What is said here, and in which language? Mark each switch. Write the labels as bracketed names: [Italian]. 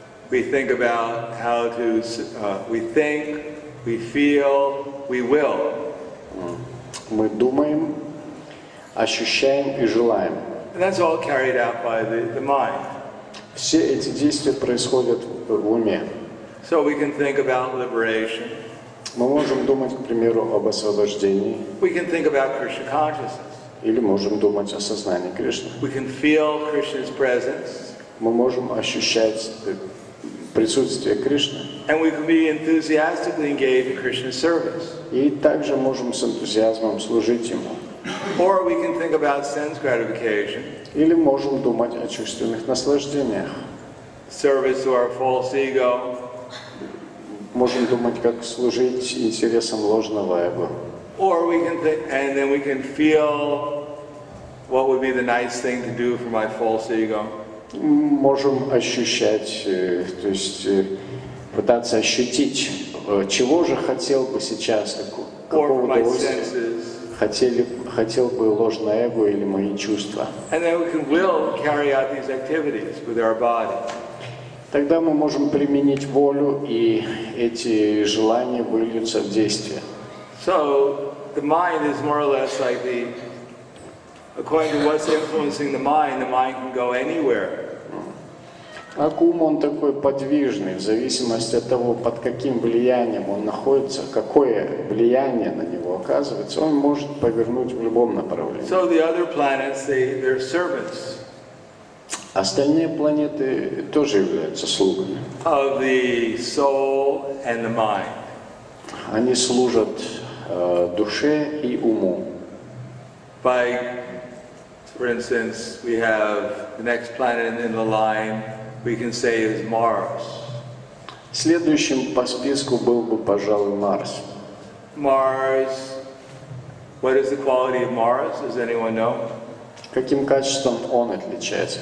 [English] We think about how to, we think, we feel, we will. [Russian] Мы думаем, ощущаем и желаем. [English] And that's all carried out by the mind. [Russian] Все эти действия происходят в уме. [English] So we can think about liberation. [Russian] Мы можем думать, к примеру, об освобождении, [English] We can think about Krishna consciousness. [Russian] или можем думать о сознании Кришны. [English] We can feel Krishna's presence. [Russian] Мы можем ощущать присутствие Кришны. [English] And we can be enthusiastically engaged in Krishna's service. [Russian] И также можем с энтузиазмом служить Ему. [English] Or we can think about sense gratification, [Russian] Или можем думать о чувственных наслаждениях. [English] service to our false ego, [Russian] Можем думать, как служить интересам ложного эго. [English] or we can think, and then we can feel what would be the nice thing to do for my false ego. [Russian] Можем ощущать, то есть пытаться ощутить, чего же хотел бы сейчас, [English] Or for [Russian] какого [English] my [Russian] удовольствия [English] senses. [Russian] хотел бы ложное эго или мои чувства. [English] And then we can will carry out these activities with our body. [Russian] Тогда мы можем применить волю, и эти желания выльются в действие. [English] So the mind is more or less like according to what's influencing the mind can go anywhere. [Russian] Как ум, он такой подвижный, в зависимости от того, под каким влиянием он находится, какое влияние на него оказывается, он может повернуть в любом направлении. [English] So the other planets, they're servants [Russian] Остальные планеты тоже являются слугами. [English] of the soul and the mind. [Russian] Они служат душе и уму. [English] For instance, we have the next planet in the line, we can say is Mars. [Russian] Следующим по списку был бы, пожалуй, Марс. [English] Mars, what is the quality of Mars? Does anyone know? [Russian] Каким качеством он отличается?